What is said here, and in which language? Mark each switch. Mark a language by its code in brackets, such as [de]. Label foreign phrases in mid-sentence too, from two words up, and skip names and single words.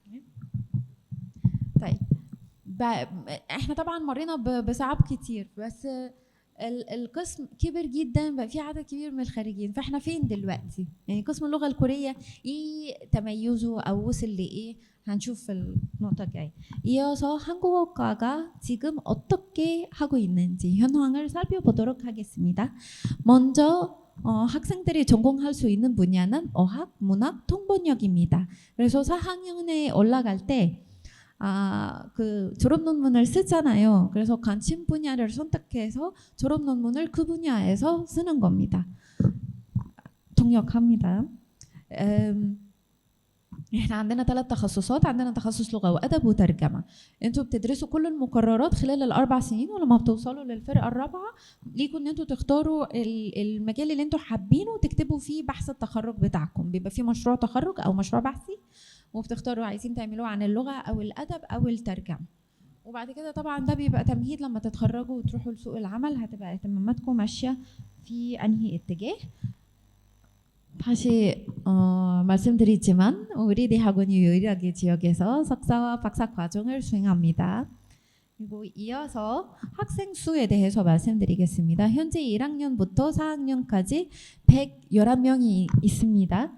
[ar] طيب احنا طبعا مرينا بصعاب كتير، بس القسم كبر جدا، بقى في عدد كبير من الخارجين. فاحنا فين دلوقتي؟ يعني قسم اللغة الكورية ايه تميزه او وصل لايه؟ هنشوف في النقطة الجاية. [ko] 이어서 한국어과가 지금 어떻게 하고 있는지 현황을 살펴보도록 하겠습니다. 먼저 학생들이 전공할 수 있는 분야는 어학, 문학, 통번역입니다. 그래서 4학년에 올라갈 때 그 졸업 논문을 쓰잖아요. 그래서 관심 분야를 선택해서 졸업 논문을 그 분야에서 쓰는 겁니다. 통역합니다. [ar] احنا عندنا 3 تخصصات. عندنا تخصص لغة وأدب وترجمة. انتوا بتدرسوا كل المقررات خلال ال4 سنين، ولما بتوصلوا للفرقة الرابعة ليكوا ان انتوا تختاروا المجال اللي انتوا حابينه وتكتبوا فيه بحث التخرج بتاعكم. بيبقى فيه مشروع تخرج او مشروع بحثي، وبتختاروا عايزين تعملوه عن اللغة او الأدب او الترجمة. وبعد كده طبعا ده بيبقى تمهيد لما تتخرجوا وتروحوا لسوق العمل، هتبقى اهتماماتكم ماشية في انهي اتجاه. [ko] 다시 말씀드리지만 우리 대학원이 유일하게 지역에서 석사와 박사 과정을 수행합니다. 그리고 이어서 학생 수에 대해서 말씀드리겠습니다. 현재 1학년부터 4학년까지 111명이 있습니다.